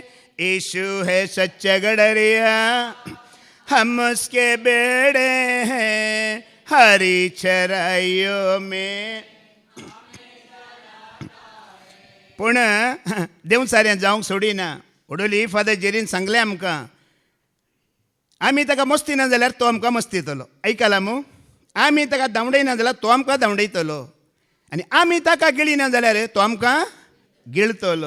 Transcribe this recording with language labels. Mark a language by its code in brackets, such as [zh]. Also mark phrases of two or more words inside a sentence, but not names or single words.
[hi] यीशु है सच्चा गडरिया हम उसके बेड़े हैं, हरी चराइयों में. [kok] पूण देव सारें जावंक सोडिना. ओडोली फादर जेरीन सांगलें आमकां, आमी ताका मस्ती ना जाल्यार तो आमकां मस्तीतलो. आयकलां मू? आमी ताका धांवडयना जाल्यार तो आमकां धांवडयतलो आनी आमी ताका गिळिना जाल्यार तो आमकां गिळतलो.